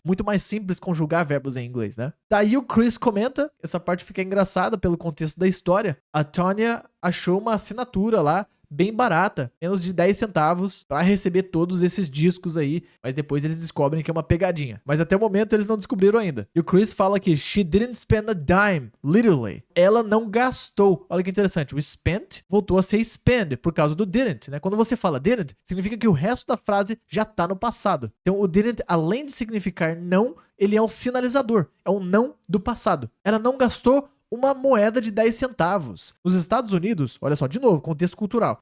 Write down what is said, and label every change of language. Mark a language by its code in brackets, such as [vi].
[pt] Muito mais simples conjugar verbos em inglês, né? Daí o Chris comenta, essa parte fica engraçada pelo contexto da história. A Tônia achou uma assinatura lá, bem barata, menos de 10 centavos, para receber todos esses discos aí, mas depois eles descobrem que é uma pegadinha. Mas até o momento eles não descobriram ainda. E o Chris fala que [en] she didn't spend a dime, literally. [pt] Ela não gastou. Olha que interessante, o spent voltou a ser spend por causa do didn't, né? Quando você fala didn't, significa que o resto da frase já tá no passado. Então o didn't, além de significar não, ele é um sinalizador, é um não do passado. Ela não gastou uma moeda de 10 centavos. Nos Estados Unidos, olha só, de novo, contexto cultural.